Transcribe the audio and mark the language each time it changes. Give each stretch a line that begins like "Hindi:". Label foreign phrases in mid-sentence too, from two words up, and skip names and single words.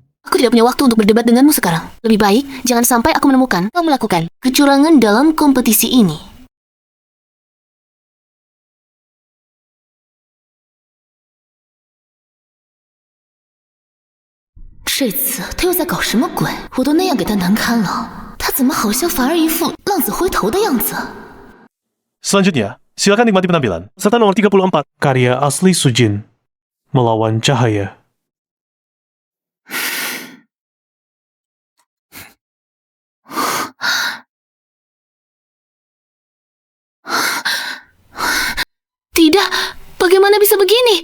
Indonesian: Aku tidak punya waktu untuk berdebat denganmu sekarang. Lebih baik, jangan sampai aku menemukan kau melakukan kecurangan dalam kompetisi ini.
Chinese: Ini 他又在搞什么鬼？我都那样给他难堪了，他怎么好像反而一副浪子回头的样子？
Indonesian: Selanjutnya, silakan nikmati penampilan. Serta nomor 34, karya asli Sujin, Melawan Cahaya. Tidak, bagaimana bisa begini?